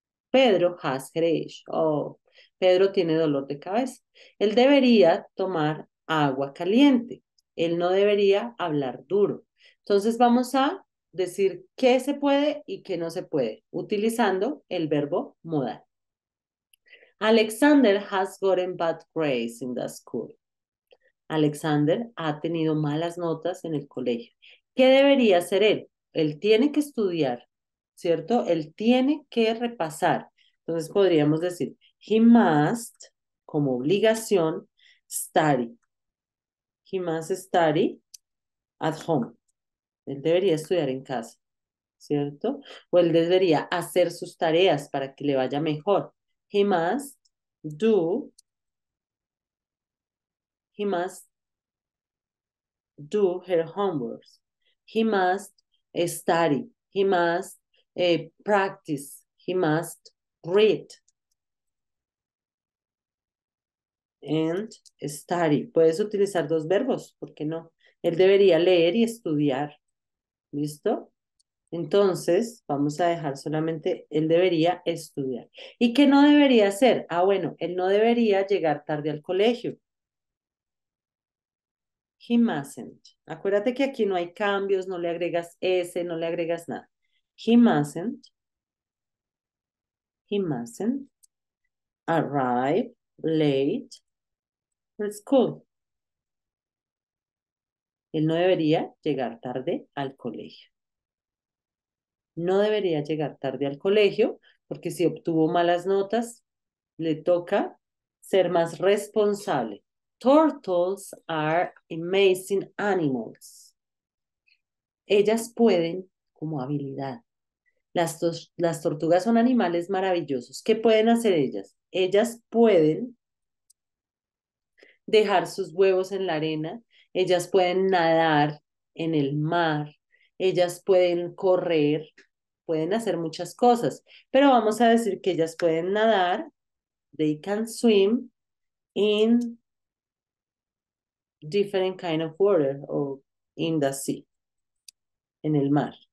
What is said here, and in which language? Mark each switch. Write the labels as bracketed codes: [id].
[en] Pedro has headache. [es] Oh, Pedro tiene dolor de cabeza. Él debería tomar agua caliente. Él no debería hablar duro. Entonces vamos a decir qué se puede y qué no se puede, utilizando el verbo modal. [en] Alexander has gotten bad grades in the school. [es] Alexander ha tenido malas notas en el colegio. ¿Qué debería hacer él? Él tiene que estudiar, ¿cierto? Él tiene que repasar. Entonces podríamos decir, [en] he must, [es] como obligación, study. [en] He must study at home. [es] Él debería estudiar en casa, ¿cierto? O él debería hacer sus tareas para que le vaya mejor. [en] He must do, he must do her homework. He must study. He must practice. He must read and study. [es] Puedes utilizar dos verbos, ¿por qué no? Él debería leer y estudiar. ¿Listo? Entonces, vamos a dejar solamente, él debería estudiar. ¿Y qué no debería hacer? Ah, bueno, él no debería llegar tarde al colegio. [en] He mustn't. [es] Acuérdate que aquí no hay cambios, no le agregas S, no le agregas nada. [en] He mustn't. He mustn't arrive late for school. [es] Él no debería llegar tarde al colegio. No debería llegar tarde al colegio porque si obtuvo malas notas, le toca ser más responsable. [en] Turtles are amazing animals. [es] Ellas pueden, como habilidad. Las tortugas son animales maravillosos. ¿Qué pueden hacer ellas? Ellas pueden dejar sus huevos en la arena, ellas pueden nadar en el mar, ellas pueden correr, pueden hacer muchas cosas, pero vamos a decir que ellas pueden nadar, [en] they can swim in different kind of water [es] o [en] in the sea, [es] en el mar.